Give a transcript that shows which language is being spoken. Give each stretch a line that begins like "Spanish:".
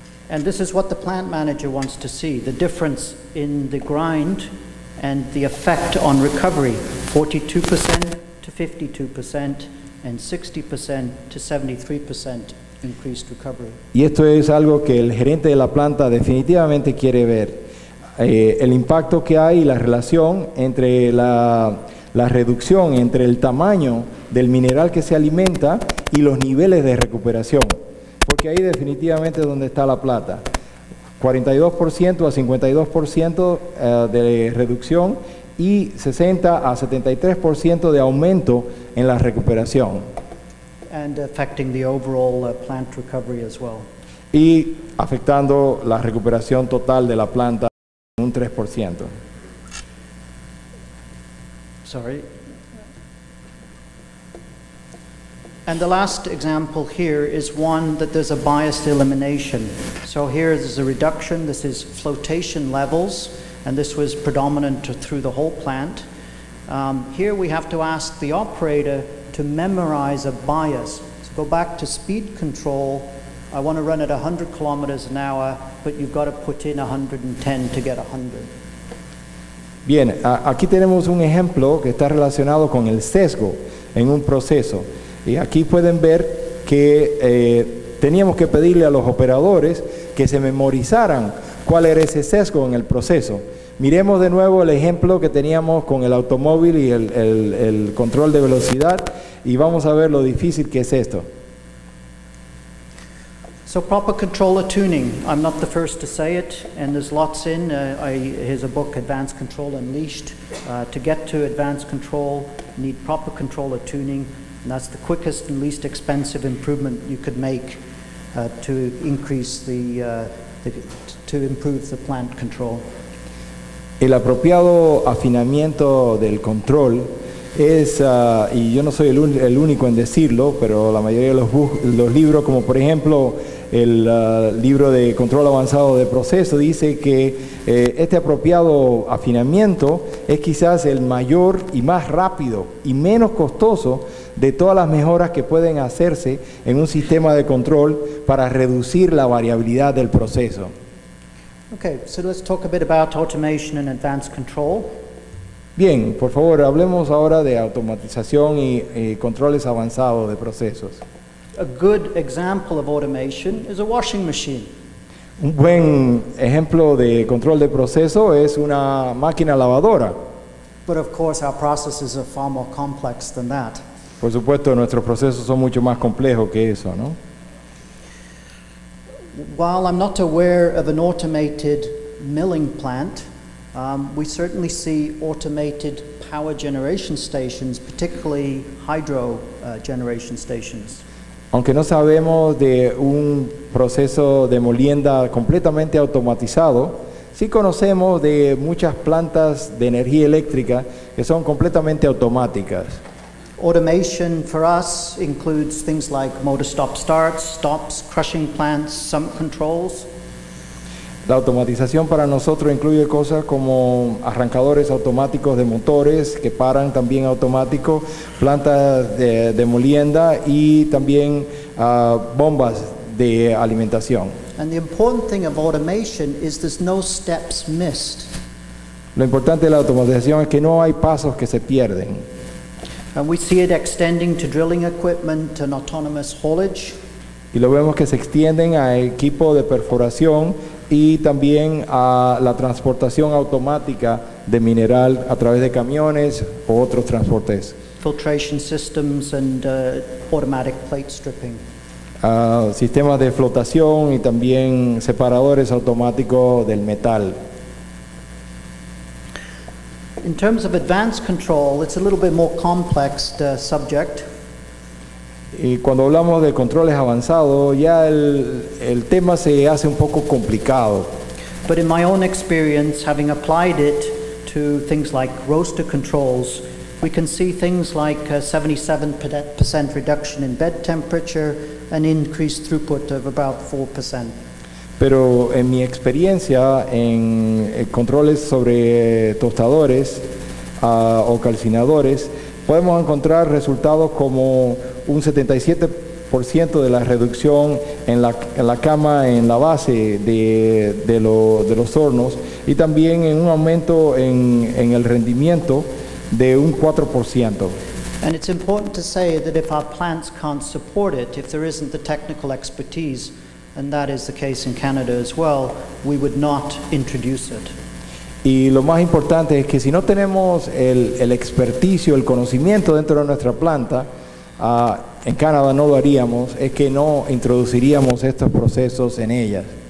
English: And this is what the plant manager wants to see, the difference in the grind and the effect on recovery, 42% to 52% and 60% to 73% increased recovery.
Spanish: Y esto es algo que el gerente de la planta definitivamente quiere ver, el impacto que hay y la relación entre la reducción entre el tamaño del mineral que se alimenta y los niveles de recuperación, porque ahí definitivamente es donde está la plata. 42% a 52% de reducción y 60 a 73% de aumento en la recuperación.
English: And affecting the overall plant recovery as well.
Spanish: Y afectando la recuperación total de la planta en un 3%.
English: Sorry. And the last example here is one that there's a biased elimination. So here is a reduction. This is flotation levels, and this was predominant through the whole plant. Here we have to ask the operator to memorize a bias. So go back to speed control. I want to run at 100 kilometers an hour, but you've got to put in 110 to get 100.
Spanish: Bien, aquí tenemos un ejemplo que está relacionado con el sesgo en un proceso. Y aquí pueden ver que teníamos que pedirle a los operadores que se memorizaran cuál era ese sesgo en el proceso. Miremos de nuevo el ejemplo que teníamos con el automóvil y el control de velocidad, y vamos a ver lo difícil que es esto.
English: So proper controller tuning, I'm not the first to say it, and there's lots in. Here's a book, Advanced Control Unleashed. To get to advanced control, you need proper controller tuning, and that's the quickest and least expensive improvement you could make to increase to improve the plant control.
Spanish: El apropiado afinamiento del control es, y yo no soy el único en decirlo, pero la mayoría de los libros, como por ejemplo el libro de control avanzado de proceso, dice que este apropiado afinamiento es quizás el mayor y más rápido y menos costoso de todas las mejoras que pueden hacerse en un sistema de control para reducir la variabilidad del proceso.
English: Okay, so let's talk a bit about automation and advanced control.
Spanish: Bien, por favor, hablemos ahora de automatización y controles avanzados de procesos.
English: A good example of automation is a washing machine.
Spanish: Un buen ejemplo de control de proceso es una máquina lavadora.
English: But of course our processes are far more complex than that.
Spanish: Por supuesto, nuestros procesos son mucho más complejos que eso, ¿no?
English: While I'm not aware of an automated milling plant, we certainly see automated power generation stations, particularly hydro generation stations.
Spanish: Aunque no sabemos de un proceso de molienda completamente automatizado, sí conocemos de muchas plantas de energía eléctrica que son completamente automáticas.
English: Automation for us includes things like motor stop-starts, stops, crushing plants, sump controls.
Spanish: La automatización para nosotros incluye cosas como arrancadores automáticos de motores que paran también automáticos, plantas de molienda y también bombas de alimentación.
English: And the important thing of automation is there's no steps missed.
Spanish: Lo importante de la automatización es que no hay pasos que se pierden.
English: And we see it extending to drilling equipment and autonomous haulage.
Spanish: Y lo vemos que se extienden a equipo de perforación y también a la transportación automática de mineral a través de camiones o otros transportes.
English: Filtration systems and automatic plate stripping.
Spanish: Sistemas de flotación y también separadores automáticos del metal.
English: In terms of advanced control, it's a little bit more complex subject.
Spanish: Y cuando hablamos de controles avanzados, ya el tema se hace un poco complicado.
English: But in my own experience, having applied it to things like roaster controls, we can see things like 77% reduction in bed temperature and increased throughput of about 4%.
Spanish: Pero en mi experiencia en controles sobre tostadores o calcinadores, podemos encontrar resultados como un 77% de la reducción en la cama, en la base de los hornos, y también en un aumento en el rendimiento de un 4%.
English: And it's important to say that if our plants can't support it, if there isn't the technical expertise, and that is the case in Canada as well, we would not introduce it.
Spanish: Y lo más importante es que si no tenemos el experticio, el conocimiento dentro de nuestra planta, en Canadá no lo haríamos, es que no introduciríamos estos procesos en ellas.